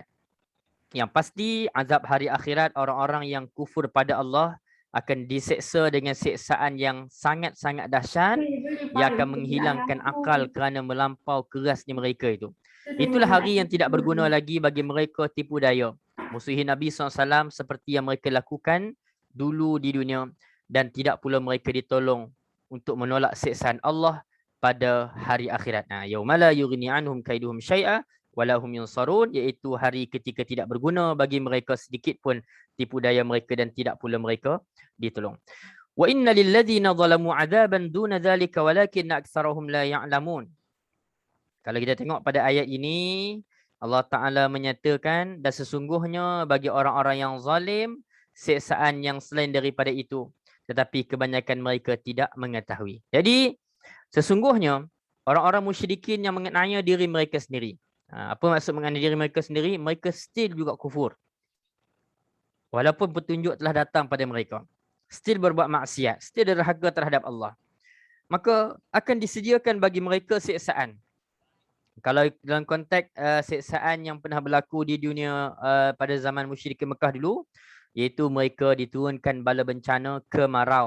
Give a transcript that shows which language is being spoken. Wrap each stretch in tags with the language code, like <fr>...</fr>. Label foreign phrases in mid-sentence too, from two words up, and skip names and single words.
<ms>Yang pasti azab hari akhirat orang-orang yang kufur pada Allah akan diseksa dengan seksaan yang sangat-sangat dahsyat yang akan menghilangkan akal kerana melampau kerasnya mereka itu. Itulah hari yang tidak berguna lagi bagi mereka tipu daya. Musuhi Nabi SAW seperti yang mereka lakukan dulu di dunia dan tidak pula mereka ditolong untuk menolak seksaan Allah pada hari akhirat.</ms> <ar>يوم لا يغني عنهم كيدهم شيئا ولا هم ينصرون,</ar> <ms>iaitu hari ketika tidak berguna bagi mereka sedikit pun tipu daya mereka dan tidak pula mereka ditolong.</ms> <ar>وإن للذين ظلموا عذابا دون ذلك ولكن أكثرهم لا يعلمون.</ar> <ms>Kalau kita tengok pada ayat ini, Allah Taala menyatakan dan sesungguhnya bagi orang-orang yang zalim siksaan yang selain daripada itu, tetapi kebanyakan mereka tidak mengetahui. Jadi sesungguhnya orang-orang musyrikin yang mengenai diri mereka sendiri. Apa maksud mengenai diri mereka sendiri? Mereka still juga kufur. Walaupun petunjuk telah datang pada mereka. Still berbuat maksiat. Still derhaka terhadap Allah. Maka akan disediakan bagi mereka siksaan. Kalau dalam konteks siksaan yang pernah berlaku di dunia pada zaman musyrikin Mekah dulu, iaitu mereka diturunkan bala bencana kemarau.</ms>